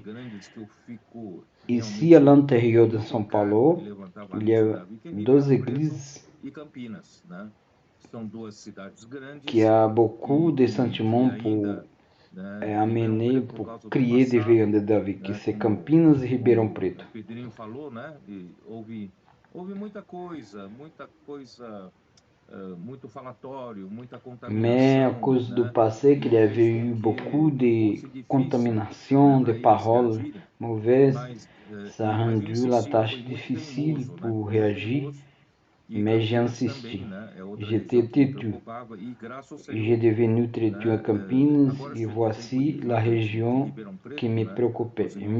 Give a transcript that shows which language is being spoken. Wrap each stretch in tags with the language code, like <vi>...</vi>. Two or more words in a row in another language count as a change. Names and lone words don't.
<fr>Ici, à l'intérieur de São Paulo, il y a 2 églises qui a beaucoup de sentiments pour amener, pour crier des veillants de David, que c'est Campinas e Ribeirão Preto.</fr> <pt>Pedrinho falou, né? Houve muita coisa, muito falatório, muita contaminação.</pt> <fr>Mais à cause du passé, qu'il y avait eu beaucoup de contamination, de paroles mauvaises, ça a rendu la tâche difficile pour réagir. Mais j'ai insisté. J'étais têtu. J'ai devenu têtu à Campinas et voici la région qui me préoccupait.</fr>